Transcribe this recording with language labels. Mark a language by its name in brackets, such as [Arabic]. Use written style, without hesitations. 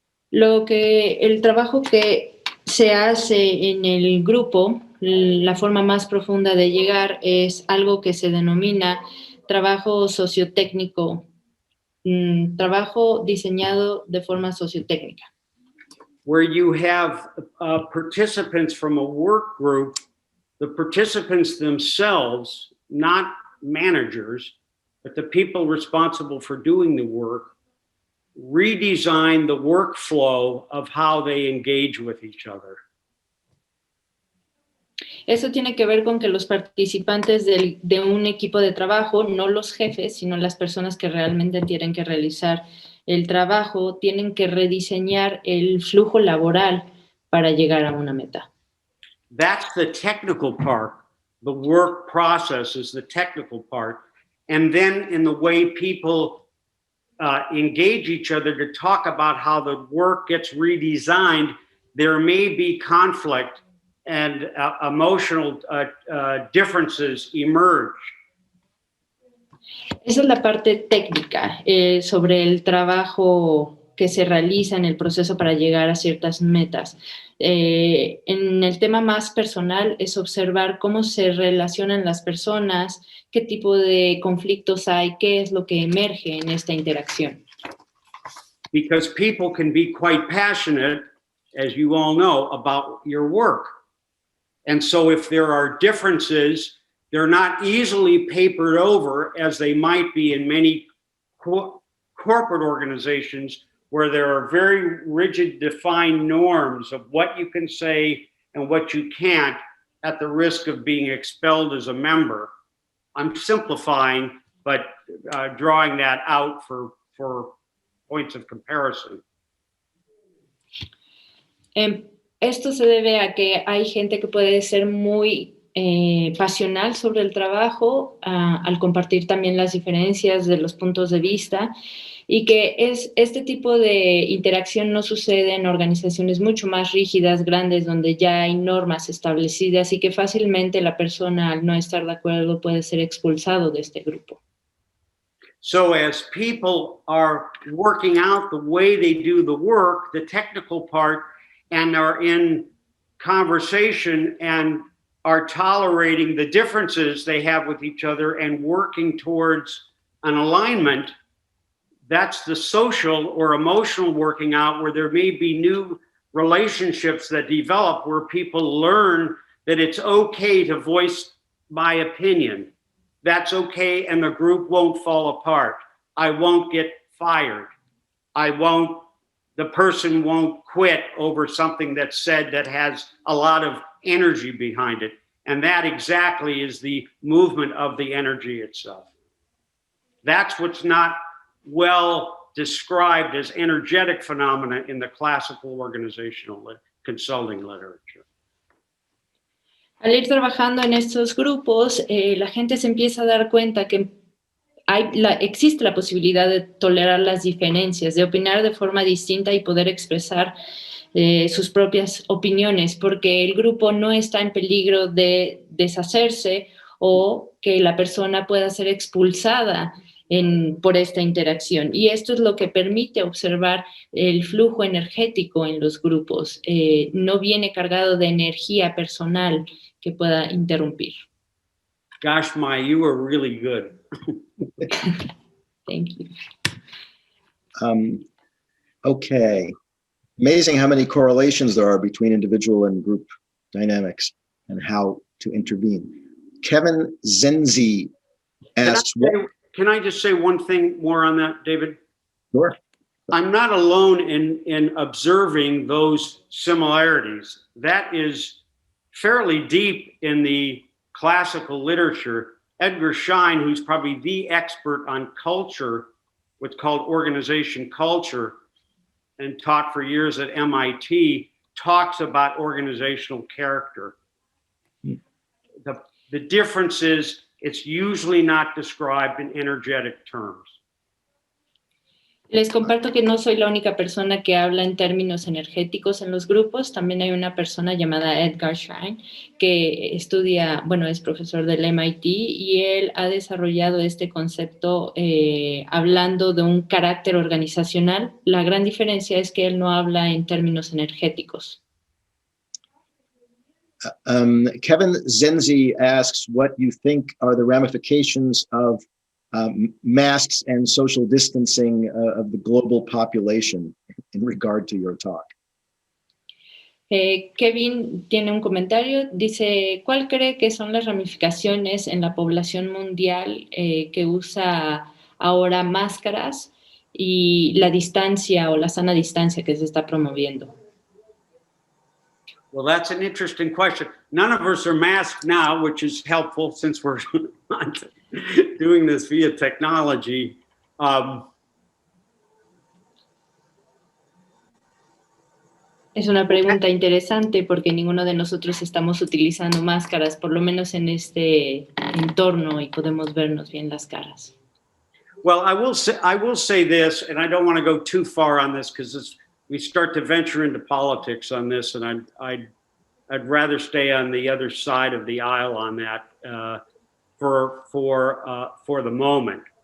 [Spanish] El trabajo que se hace en el grupo, la forma más profunda de llegar es algo que se denomina trabajo sociotécnico trabajo diseñado de forma sociotécnica. [English] Where you have participants from a work group, the participants themselves, not managers, but the people responsible for doing the work, redesign the workflow of how they engage with each other. [Spanish] Eso tiene que ver con que los participantes de un equipo de trabajo, no los jefes, sino las personas que realmente tienen que realizar el trabajo, tienen que rediseñar el flujo laboral para llegar a una meta. [English] That's the technical part. The work process is the technical part. And then in the way people engage each other to talk about how the work gets redesigned, there may be conflict and emotional differences emerge. [Spanish] Esa es la parte técnica sobre el trabajo que se realiza en el proceso para llegar a ciertas metas. En el tema más personal es observar cómo se relacionan las personas, qué tipo de conflictos hay, qué es lo que emerge en esta interacción. [English] Because people can be quite passionate, as you all know, about your work. And so if there are differences, they're not easily papered over as they might be in many corporate organizations where there are very rigid defined norms of what you can say and what you can't at the risk of being expelled as a member. I'm simplifying, but drawing that out for points of comparison. [Spanish] Esto se debe a que hay gente que puede ser muy pasional sobre el trabajo, al compartir también las diferencias de los puntos de vista, y que este tipo de interacción no sucede en organizaciones mucho más rígidas, grandes, donde ya hay normas establecidas y que fácilmente la persona, al no estar de acuerdo, puede ser expulsado de este grupo. [English] So as people are working out the way they do the work, the technical part, and are in conversation and are tolerating the differences they have with each other and working towards an alignment, that's the social or emotional working out where there may be new relationships that develop where people learn that it's okay to voice my opinion. That's okay, and the group won't fall apart. I won't get fired. The person won't quit over something that's said that has a lot of energy behind it. And that exactly is the movement of the energy itself. That's what's not well described as energetic phenomena in the classical organizational consulting literature. [Spanish] Al ir trabajando en estos grupos, la gente se empieza a dar cuenta que existe la posibilidad de tolerar las diferencias, de opinar de forma distinta y poder expresar sus propias opiniones, porque el grupo no está en peligro de deshacerse o que la persona pueda ser expulsada por esta interacción. Y esto es lo que permite observar el flujo energético en los grupos. No viene cargado de energía personal que pueda interrumpir. [English] Gosh, Maya, you were really good. Thank you. Okay. Amazing how many correlations there are between individual and group dynamics and how to intervene. Kevin Zenzi asks, can I just say one thing more on that, David? Sure. I'm not alone in observing those similarities. That is fairly deep in the classical literature. Edgar Schein, who's probably the expert on culture, what's called organization culture, and taught for years at MIT, talks about organizational character. The difference is it's usually not described in energetic terms. [Spanish] Les comparto que no soy la única persona que habla en términos energéticos en los grupos. También hay una persona llamada Edgar Schein que estudia, es profesor del MIT y él ha desarrollado este concepto hablando de un carácter organizacional. La gran diferencia es que él no habla en términos energéticos. [English] Kevin Zenzi asks what you think are the ramifications of masks and social distancing of the global population in regard to your talk. [Spanish] Kevin tiene un comentario, dice, ¿cuál cree que son las ramificaciones en la población mundial que usa ahora máscaras y la distancia o la sana distancia que se está promoviendo? [English] Well, that's an interesting question. None of us are masked now, which is helpful since we're not doing this via technology. [Spanish] Es una pregunta interesante porque ninguno de nosotros estamos utilizando máscaras, por lo menos en este entorno, y podemos vernos bien las caras. [English] Well, I will say this, and I don't want to go too far on this because we start to venture into politics on this, and I'd rather stay on the other side of the aisle on that for the moment.